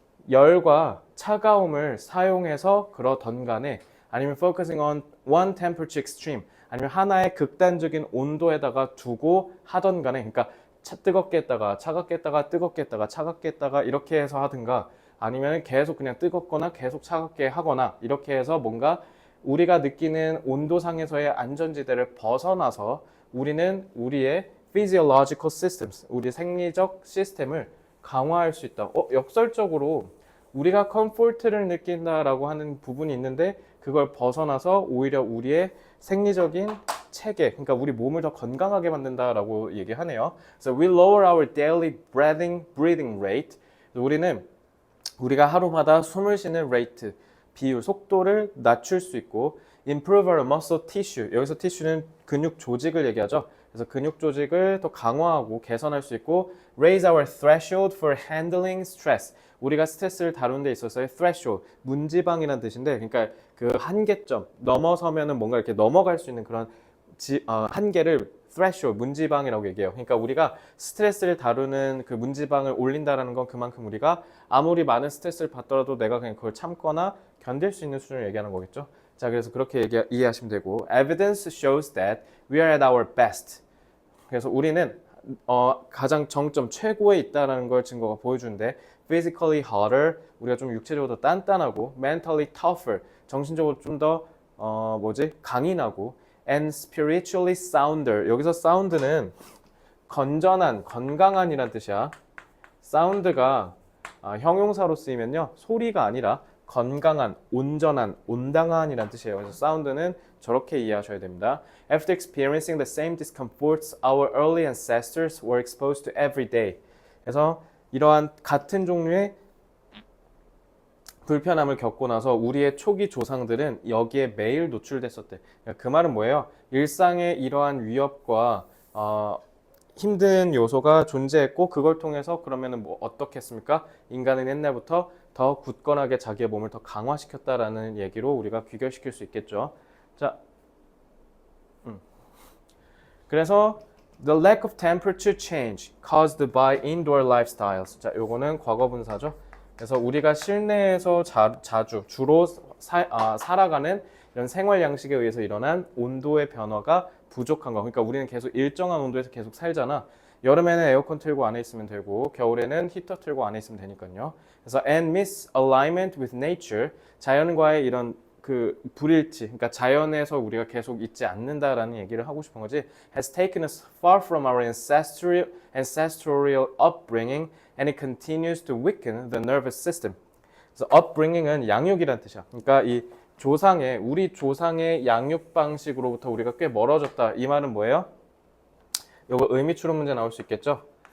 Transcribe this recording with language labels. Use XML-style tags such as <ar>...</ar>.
<ko>열과 차가움을 사용해서 그러던 간에, 아니면</ko> <en>focusing on one temperature extreme,</en> <ko>아니면 하나의 극단적인 온도에다가 두고 하던 간에, 그러니까 뜨겁게 했다가 차갑게 했다가 뜨겁게 했다가 차갑게 했다가 이렇게 해서 하든가, 아니면 계속 그냥 뜨겁거나 계속 차갑게 하거나, 이렇게 해서 뭔가 우리가 느끼는 온도상에서의 안전지대를 벗어나서 우리는 우리의</ko> <en>physiological systems,</en> <ko>우리 생리적 시스템을 강화할 수 있다. 역설적으로 우리가 컴포트를 느낀다라고 하는 부분이 있는데, 그걸 벗어나서 오히려 우리의 생리적인 체계, 그러니까 우리 몸을 더 건강하게 만든다라고 얘기하네요.</ko> <en>So we lower our daily breathing rate.</en> <ko>우리가 하루마다 숨을 쉬는 rate, 비율, 속도를 낮출 수 있고,</ko> <en>improve our muscle tissue.</en> <ko>여기서 tissue는 근육 조직을 얘기하죠. 그래서 근육 조직을 더 강화하고 개선할 수 있고,</ko> <en>raise our threshold for handling stress.</en> <ko>우리가 스트레스를 다루는 데 있어서의 threshold, 문지방이라는 뜻인데, 그러니까 그 한계점, 넘어서면은 뭔가 이렇게 넘어갈 수 있는 그런 한계를 threshold, 문지방이라고 얘기해요. 그러니까 우리가 스트레스를 다루는 그 문지방을 올린다라는 건 그만큼 우리가 아무리 많은 스트레스를 받더라도 내가 그냥 그걸 참거나 견딜 수 있는 수준을 얘기하는 거겠죠. 자, 그래서 그렇게 이해하시면 되고,</ko> <en>evidence shows that we are at our best.</en> <ko>그래서 우리는 가장 정점 최고에 있다라는 걸 증거가 보여주는데,</ko> <en>physically harder,</en> <ko>우리가 좀 육체적으로 더 단단하고,</ko> <en>mentally tougher,</en> <ko>정신적으로 좀 더 강인하고,</ko> <en>and spiritually sounder.</en> <ko>여기서 sound는 건전한, 건강한이란 뜻이야. sound가 형용사로 쓰이면요, 소리가 아니라 건강한, 온전한, 온당한이란 뜻이에요. 그래서 sound는 저렇게 이해하셔야 됩니다.</ko> <en>After experiencing the same discomforts our early ancestors were exposed to every day.</en> <ko>그래서 이러한 같은 종류의 불편함을 겪고 나서 우리의 초기 조상들은 여기에 매일 노출됐었대. 그 말은 뭐예요? 일상의 이러한 위협과 힘든 요소가 존재했고, 그걸 통해서 그러면은 뭐 어떻게 했습니까? 인간은 옛날부터 더 굳건하게 자기의 몸을 더 강화시켰다라는 얘기로 우리가 귀결시킬 수 있겠죠. 자, 그래서</ko> <en>the lack of temperature change caused by indoor lifestyles.</en> <ko>자, 요거는 과거 분사죠. 그래서 우리가 실내에서 주로 살아가는 이런 생활 양식에 의해서 일어난 온도의 변화가 부족한 거. 그러니까 우리는 계속 일정한 온도에서 계속 살잖아. 여름에는 에어컨 틀고 안에 있으면 되고, 겨울에는 히터 틀고 안에 있으면 되니까요. 그래서</ko> <en>and misalignment with nature,</en> <ko>자연과의 이런 그 불일치, 그러니까 자연에서 우리가 계속 있지 않는다라는 얘기를 하고 싶은 거지.</ko> <en>has taken us far from our ancestral upbringing and it continues to weaken the nervous system.</en> <ko>그래서 upbringing은 양육이란 뜻이야. 그러니까 우리 조상의 양육 방식으로부터 우리가 꽤 멀어졌다. 이 말은 뭐예요? 요거 의미 추론 문제 나올 수 있겠죠?</ko>